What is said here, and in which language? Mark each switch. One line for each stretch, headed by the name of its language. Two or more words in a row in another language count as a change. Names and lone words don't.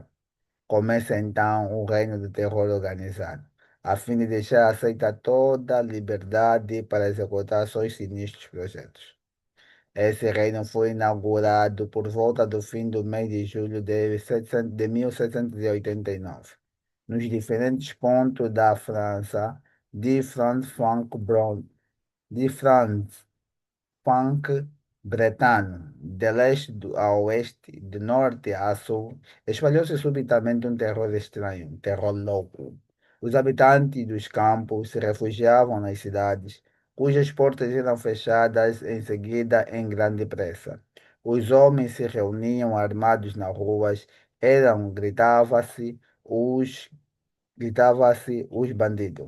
Portuguese: Começa então o reino do terror organizado, a fim de deixar aceita toda a liberdade para executar seus sinistros projetos. Esse reino foi inaugurado por volta do fim do mês de julho de 1789, nos diferentes pontos da França, de Franc bretano, de leste a oeste, de norte a sul, espalhou-se subitamente um terror estranho, um terror louco. Os habitantes dos campos se refugiavam nas cidades, cujas portas eram fechadas em seguida em grande pressa. Os homens se reuniam armados nas ruas, os gritavam-se os bandidos.